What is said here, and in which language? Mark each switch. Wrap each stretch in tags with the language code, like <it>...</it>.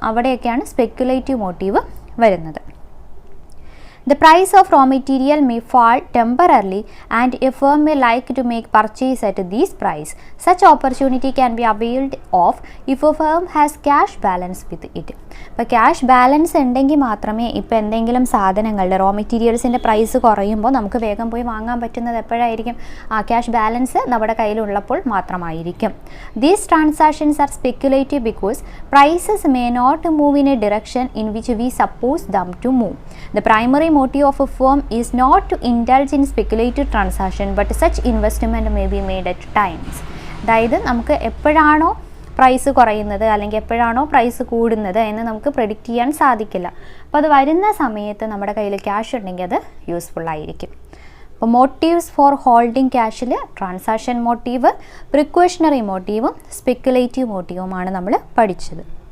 <ml>അവിടെയൊക്കെയാണ് speculative motive വരുന്നത്.</ml> <en>The price of raw material may fall temporarily and a firm may like to make purchase at this price. Such opportunity can be availed of if a firm has cash balance with it.</en> <ml>ഇപ്പോൾ cash balance ഉണ്ടെങ്കിൽ മാത്രമേ ഇപ്പോൾ എന്തെങ്കിലും സാധനങ്ങളുടെ raw മെറ്റീരിയൽസിൻ്റെ price കുറയുമ്പോൾ നമുക്ക് വേഗം പോയി വാങ്ങാൻ പറ്റുന്നത് എപ്പോഴായിരിക്കും? ആ ക്യാഷ് ബാലൻസ് നമ്മുടെ കയ്യിലുള്ളപ്പോൾ മാത്രമായിരിക്കും.</ml> <en>These transactions are speculative because prices may not move in a direction in which we suppose them to move. The primary motive of a firm is not to indulge in speculative transaction, but such investment may be made at times.</en> <ml>അതായത് നമുക്ക് എപ്പോഴാണോ price കുറയുന്നത് അല്ലെങ്കിൽ എപ്പോഴാണോ price കൂടുന്നത് എന്ന് നമുക്ക് predict ചെയ്യാൻ സാധിക്കില്ല. അപ്പോൾ അത് വരുന്ന സമയത്ത് നമ്മുടെ കയ്യിൽ ക്യാഷ് ഉണ്ടെങ്കിൽ അത് യൂസ്ഫുൾ ആയിരിക്കും. അപ്പോൾ motifs for holding ക്യാഷിൽ transaction motive, precautionary മോട്ടീവും speculative മോട്ടീവുമാണ് നമ്മൾ പഠിച്ചത്.</ml>